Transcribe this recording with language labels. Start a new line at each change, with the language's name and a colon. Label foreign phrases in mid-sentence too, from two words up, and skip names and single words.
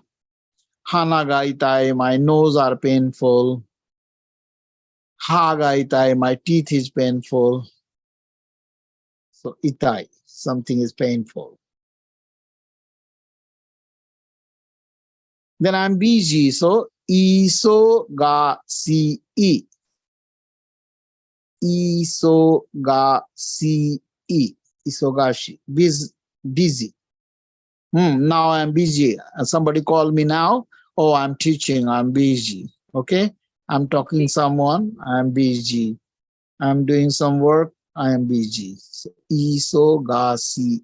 Japanese: 鼻 痛い,
English: my nose are painful.
Japanese: 歯 痛い,
English: my teeth is painful. So itai, something is painful. Then I'm busy.
Japanese: そう いそ が し え. Isogasi. Isogashi.
English: Busy. Now I'm busy. Somebody called me now. Oh, I'm teaching. I'm busy. Okay. I'm talking Okay. someone. I'm busy. I'm doing some work. I am busy. So, isogasi.